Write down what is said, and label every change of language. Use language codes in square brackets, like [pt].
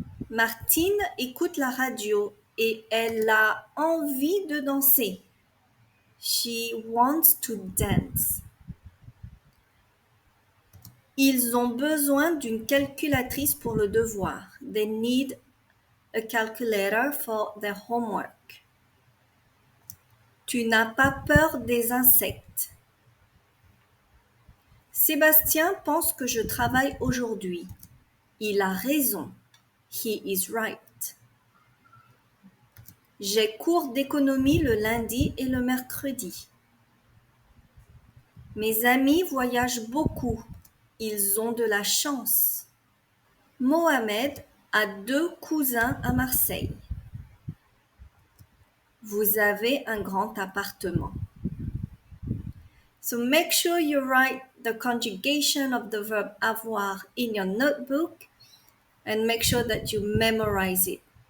[fr] Martine écoute la radio et elle a envie de danser. [en] She wants to dance. [fr] Ils ont besoin d'une calculatrice pour le devoir. [en] They need a calculator for their homework. [fr] Tu n'as pas peur des insectes. Sébastien pense que je travaille aujourd'hui. Il a raison. [en] He is right. [fr] J'ai cours d'économie le lundi et le mercredi. Mes amis voyagent beaucoup. Ils ont de la chance. Mohamed a 2 cousins à Marseille. Vous avez un grand appartement. [en] So make sure you write the conjugation of the verb avoir in your notebook and make sure that you memorize it.